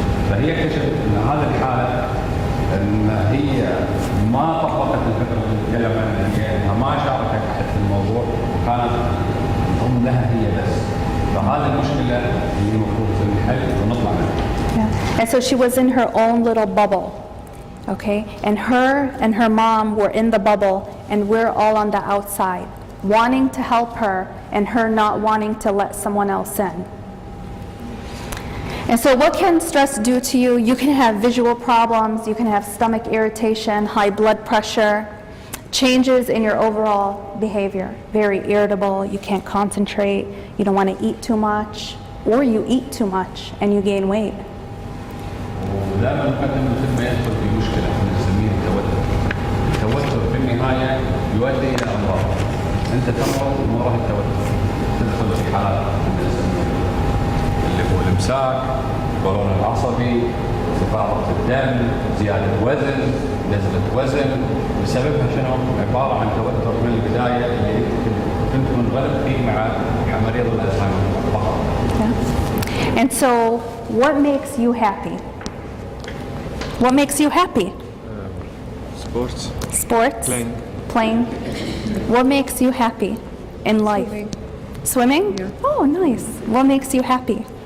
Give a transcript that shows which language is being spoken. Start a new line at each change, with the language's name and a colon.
Arabic: فهي اكتشفت ان هذه الحاله ان هي ما طبقت الفكره اللي نتكلم عنها، انها ما شاركت احد في الموضوع وكانت تضم لها هي بس، فهذه المشكله اللي المفروض تنحل ونطلع منها.
English: Yeah. And so she was in her own little bubble, okay? And her mom were in the bubble, and we're all on the outside, wanting to help her and her not wanting to let someone else in. And so what can stress do to you? You can have visual problems, you can have stomach irritation, high blood pressure, changes in your overall behavior. Very irritable, you can't concentrate, you don't want to eat too much, or you eat too much and you gain weight.
Arabic: ودائما نقدم الخدمه يدخل في مشكله نسميها التوتر. التوتر في النهايه يؤدي الى امراض. انت تمرض من وراء التوتر. تدخل في حالات اللي هو الامساك، القولون العصبي، انخفاض الدم، زياده وزن، نزله وزن، بسببها شنو؟ عباره عن توتر من البدايه اللي كنت منغلق فيه مع مريض الالزهايمر فقط.
English: And so, what makes you happy? What makes you happy? Sports. Sports? Playing. What makes you happy in life? Swimming? Yeah. Oh, nice. What makes you happy?